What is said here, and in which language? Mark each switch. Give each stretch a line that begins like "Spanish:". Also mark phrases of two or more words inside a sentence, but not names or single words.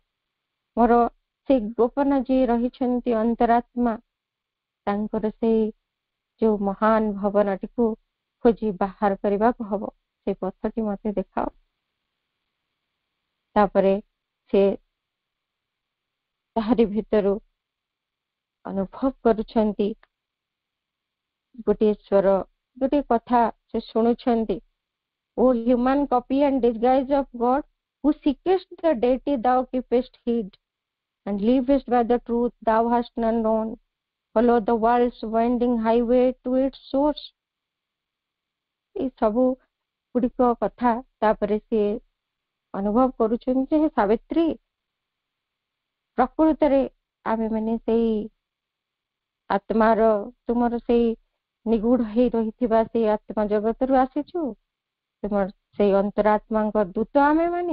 Odia: ମୋର ସେଇ ଗୋପନ ଯିଏ ରହିଛନ୍ତି ଅନ୍ତରାତ୍ମା, ତାଙ୍କର ସେଇ ଯୋଉ ମହାନ ଭବନଟିକୁ ଖୋଜି ବାହାର କରିବାକୁ ହବ, ସେ ପଥଟି ମତେ ଦେଖାଅ। ତାପରେ ସେ ତାହାରି ଭିତରୁ ଅନୁଭବ କରୁଛନ୍ତି ଗୋଟିଏ ସ୍ୱର, ଗୋଟିଏ କଥା ସେ ଶୁଣୁଛନ୍ତି।
English: O human copy and disguise of God, who seekest the deity thou keepest hid, and livest by the truth thou hast none known, follow the world's winding highway to its source।
Odia: ଏଇ ସବୁ ଗୁଡିକ କଥା ତାପରେ ସେ ଅନୁଭବ କରୁଛନ୍ତି ଯେ ସାବିତ୍ରୀ, ପ୍ରକୃତରେ ଆମେ ମାନେ ସେଇ ଆତ୍ମାର, ତୁମର ସେଇ ନିଗୁଢ ହେଇ ରହିଥିବା ସେଇ ଆତ୍ମା ଜଗତରୁ ଆସିଛୁ, ତୁମର ସେଇ ଅନ୍ତରାତ୍ମାଙ୍କ ଦୂତ ଆମେ ମାନେ।